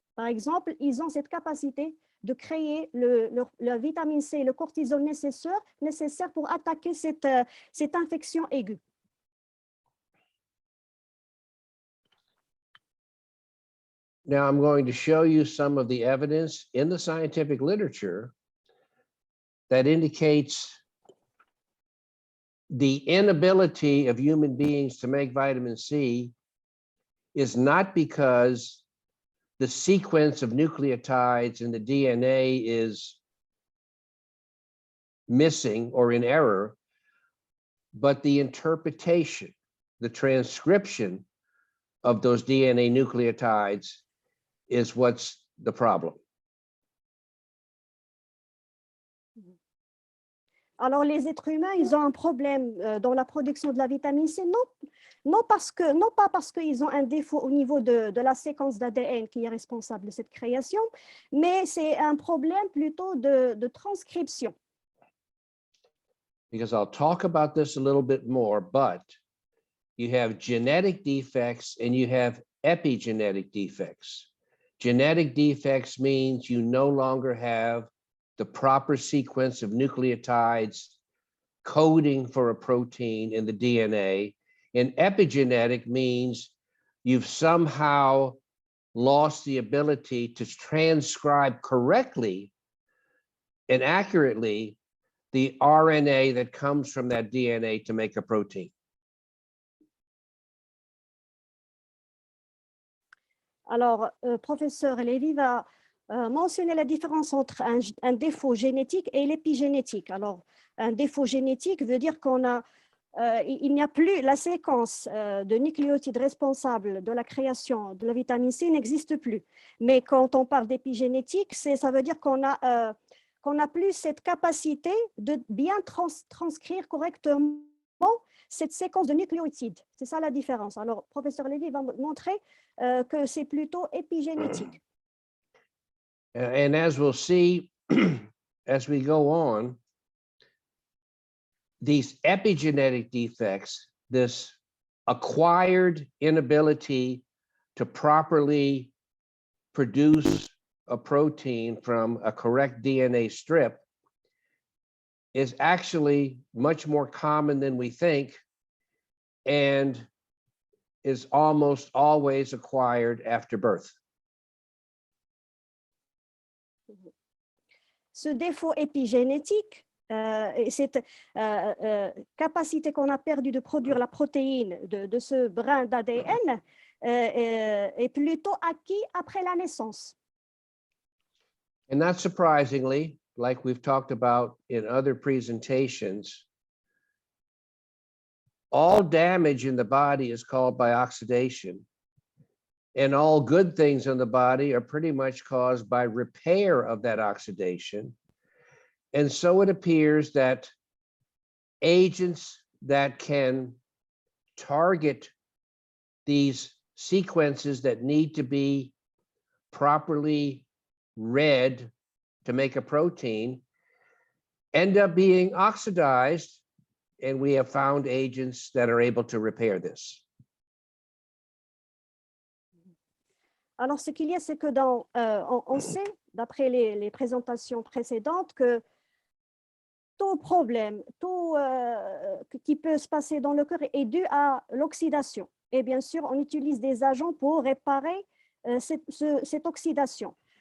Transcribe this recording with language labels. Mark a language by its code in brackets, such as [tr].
[fr] Par exemple, ils ont cette capacité de créer la vitamine C et le cortisol nécessaire pour attaquer cette infection aiguë. [en] Now I'm going to show you some of the evidence in the scientific literature that indicates the inability of human beings to make vitamin C is not because the sequence of nucleotides in the DNA is missing or in error, but the interpretation, the transcription of those DNA nucleotides is what's the problem. [fr] Alors, les êtres humains, ils ont un problème dans la production de la vitamine C, non pas parce qu'ils ont un défaut au niveau de la séquence d'ADN qui est responsable de cette création, mais c'est un problème plutôt de transcription. [en] Because I'll talk about this a little bit more, but you have genetic defects and you have epigenetic defects. Genetic defects means you no longer have the proper sequence of nucleotides coding for a protein in the DNA. And epigenetic means you've somehow lost the ability to transcribe correctly and accurately the RNA that comes from that DNA to make a protein. [fr] Alors, professeur Lévy va mentionner la différence entre un défaut génétique et l'épigénétique. Alors, un défaut génétique veut dire il n'y a plus la séquence de nucléotides responsables de la création de la vitamine C n'existe plus. Mais quand on parle d'épigénétique, ça veut dire qu'on n'a plus cette capacité de bien transcrire correctement cette séquence de nucléotides. C'est ça la différence. Alors, professeur Lévy va montrer que c'est plutôt épigénétique. [en] And as we'll see, as we go on, these epigenetic defects, this acquired inability to properly produce a protein from a correct DNA strip, is actually much more common than we think and is almost always acquired after birth. [fr] Ce défaut épigénétique, cette capacité qu'on a perdue de produire la protéine de ce brin d'ADN est plutôt acquis après la naissance. [en] And not surprisingly, like we've talked about in other presentations, all damage in the body is caused by oxidation. And all good things in the body are pretty much caused by repair of that oxidation. And so it appears that agents that can target these sequences that need to be properly read to make a protein end up being oxidized, and we have found agents that are able to repair this. [fr] Alors, ce qu'il y a, c'est que on sait, d'après les présentations précédentes, que tout problème, tout qui peut se passer dans le cœur est dû à l'oxydation. Et bien sûr, on utilise des agents pour réparer cette oxydation.